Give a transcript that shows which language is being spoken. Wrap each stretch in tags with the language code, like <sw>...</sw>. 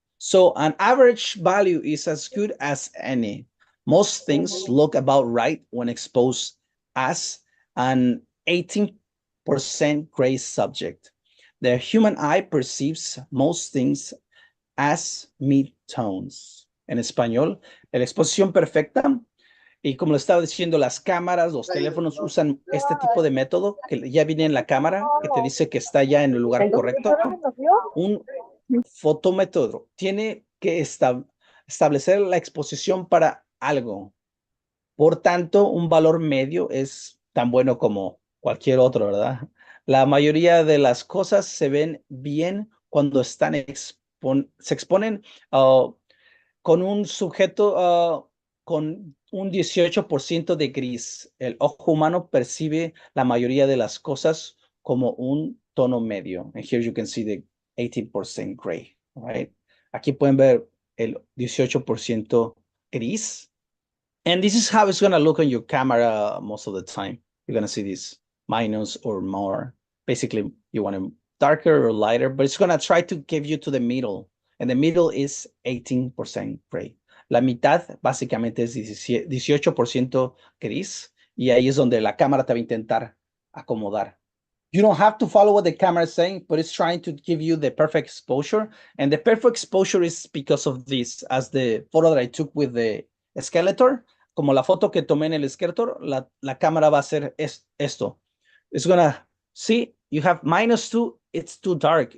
<en>So an average value is as good as any. Most things look about right when exposed as an 18% gray subject. The human eye perceives most things as midtones.</en> <es>En español, la exposición perfecta, y como lo estaba diciendo, las cámaras, los teléfonos usan este tipo de método que ya viene en la cámara, que te dice que está ya en el lugar correcto. Un fotómetro tiene que establecer la exposición para algo. Por tanto, un valor medio es tan bueno como cualquier otro, ¿verdad? La mayoría de las cosas se ven bien cuando se exponen con un sujeto con un 18% de gris. El ojo humano percibe la mayoría de las cosas como un tono medio.</es> <en>And here you can see the 18% gray, right?</en> <es>Aquí pueden ver el 18% gris.</es> <en>And this is how it's going to look on your camera most of the time. You're going to see this minus or more. Basically, you want it darker or lighter, but it's going to try to give you to the middle. And the middle is 18% gray.</en> <es>La mitad básicamente es 18% gris. Y ahí es donde la cámara te va a intentar acomodar.</es> <en>You don't have to follow what the camera is saying, but it's trying to give you the perfect exposure. And the perfect exposure is because of this, as the photo that I took with the Skeletor,</en> <es>como la foto que tomé en el Skeletor, la cámara va a hacer esto.</es> <en>It's gonna, see, you have -2, it's too dark.</en>